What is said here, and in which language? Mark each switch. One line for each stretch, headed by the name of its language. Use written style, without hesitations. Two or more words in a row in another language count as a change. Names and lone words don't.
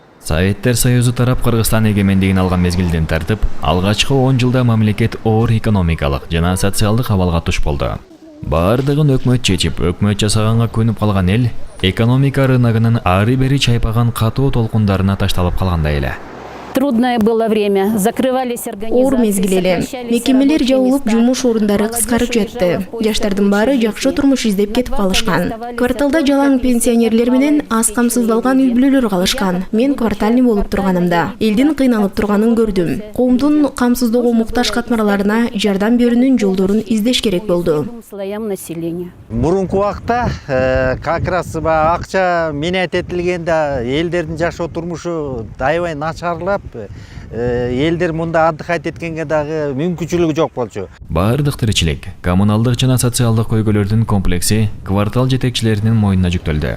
Kyrgyz: Советтер Союзу тарап Кыргызстан эгемендигин алган мезгилден тартып, алгачкы 10 жылда мамлекет оор экономикалык жана социалдык абалга туш болду. Бардыгын өкмөт чечип, өкмөт жасаганга көнүп калган эл экономика рыногунун ары-бери чайпаган катуу толкундарына ташталып калгандай эле.
Russian: Трудное было время. Закрывались организации.
Kyrgyz: Оор мезгил эле. Мекемелер жабылып, жумуш орундары кыскарып жатты. Жаштардын баары жакшы турмуш издеп кетип калышкан. Кварталда жалаң пенсионерлер менен аз камсыздалган үй бүлөлөр калышкан. Мен квартальный болуп турганымда элдин кыйналып турганын көрдүм. Коомдун камсыздоого муктаж катмарларына жардам берүүнүн жолдорун издеш керек болду.
Russian: Слоям населения.
Kyrgyz: Мурунку убакта
Russian: как раз
Kyrgyz: акча менет этилгенде элдердин жашоо турмушу аябай начарлап, элдер мында отдыхать эткенге дагы мүмкүнчүлүгү жок болчу. Бардык тиричилик, коммуналдык жана социалдык көйгөйлөрдүн комплекси квартал жетекчилеринин мойнуна жүктөлдү.